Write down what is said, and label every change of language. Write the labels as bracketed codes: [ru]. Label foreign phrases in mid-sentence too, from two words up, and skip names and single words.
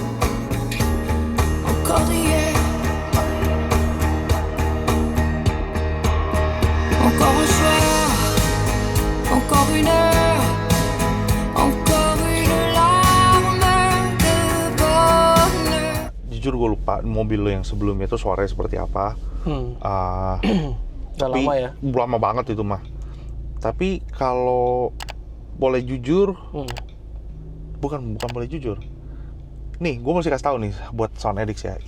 [fr] Encore hier, encore un soir, encore une heure, encore une larme de bonheur. [id] Jujur gue lupa mobil lo yang sebelumnya itu suaranya seperti apa. Udah lama ya. Lama banget itu mah. Tapi kalau boleh jujur, bukan boleh jujur. Nih, gue mesti kasih tahu nih buat Soundedix ya.